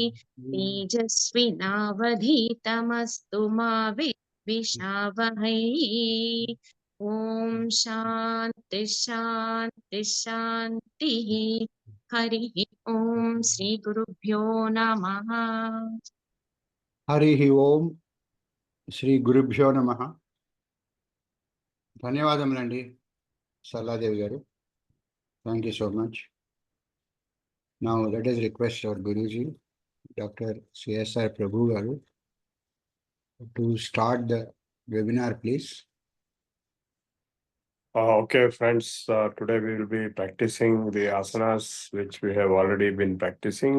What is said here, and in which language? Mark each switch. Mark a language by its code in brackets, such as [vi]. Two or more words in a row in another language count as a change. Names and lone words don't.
[sa] तेजस्विनावधीतमस्तु मा विद्विषावहै ॐ शान्ति शान्ति शान्तिः हरिः ॐ श्रीगुरुभ्यो नमः హరి ఓం శ్రీ గురుభ్యో నమ. [te] ధన్యవాదములండి సల్లాదేవి గారు. [en] Thank you so much. Now let us request our Guruji, Dr. CSR Prabhu garu, to start the webinar, please. Okay, friends, today we will be practicing the asanas which we have already been practicing.